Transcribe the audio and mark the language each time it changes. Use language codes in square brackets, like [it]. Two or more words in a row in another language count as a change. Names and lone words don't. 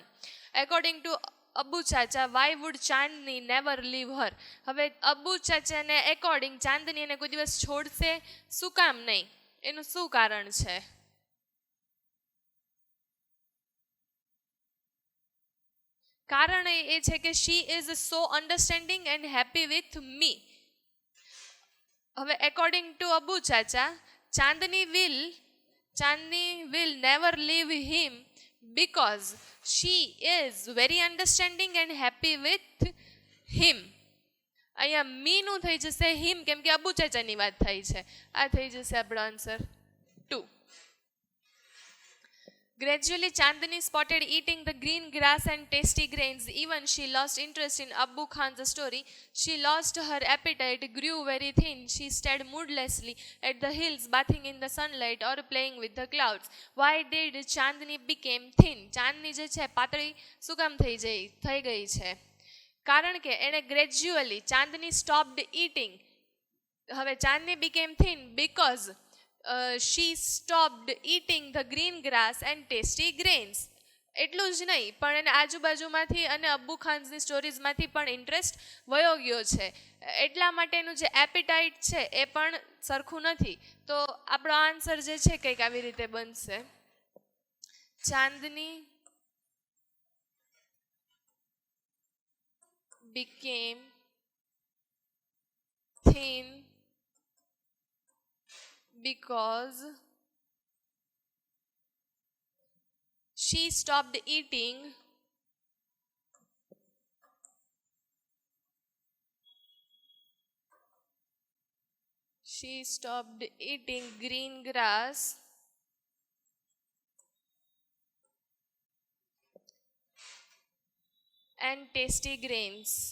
[en] According to Abu Chacha why would Chandni never leave her? [gu] હવે અબુ ચાચાને એકોર્ડિંગ ચાંદની એને કોઈ દિવસ છોડશે શું કામ નહીં? એનું શું કારણ છે? કારણ એ છે કે [en] she is so understanding and happy with me. હવે according to અબુ ચાચા ચાંદની will never leave him because she is very understanding and happy with him. [gu] અહીંયા મીનું થઈ જશે હિમ, કેમ કે અબુ ચાચાની વાત થઈ છે. આ થઈ જશે આપણો આન્સર 2. [en] Gradually, Chandni spotted eating the green grass and tasty grains. Even she lost interest in Abu Khan's story. She lost her appetite, grew very thin. She stared moodlessly at the hills, bathing in the sunlight or playing with the clouds. Why did Chandni became thin? [gu] ચાંદની જે છે પાતળી શું કામ થઈ ગઈ છે? કારણ કે એણે [en] gradually Chandni stopped eating. હવે ચાંદની became thin because she stopped eating the green grass and tasty grains. [gu] એટલું જ નહીં, પણ એને આજુબાજુમાંથી અને અબ્બુ ખાન્સની સ્ટોરીઝમાંથી પણ ઇન્ટરેસ્ટ વયો ગયો છે. એટલા માટેનું જે એપિટાઇટ છે એ પણ સરખું નથી. તો આપણો આન્સર જે છે કંઈક આવી રીતે બનશે. [en] ચાંદની became thin because she stopped eating green grass and tasty grains.